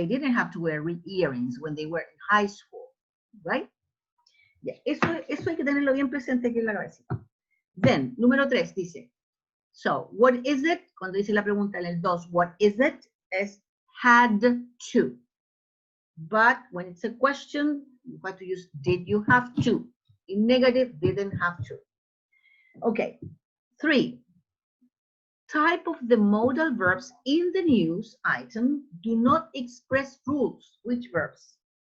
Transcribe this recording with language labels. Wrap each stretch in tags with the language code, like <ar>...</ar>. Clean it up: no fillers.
<en>They didn't have to wear earrings when they were in high school, right?</en> <es>Yeah, eso hay que tenerlo bien presente aquí en la cabeza. Then, número 3 dice,</es> <en>so, what is it?</en> <es>Cuando dice la pregunta en el 2,</es> <en>what is it?</en> <es>Es had to.</es> <en>But when it's a question, you have to use did you have to. In negative, didn't have to. Okay. 3. Type of the modal verbs in the news item do not express rules. Which verbs?</en>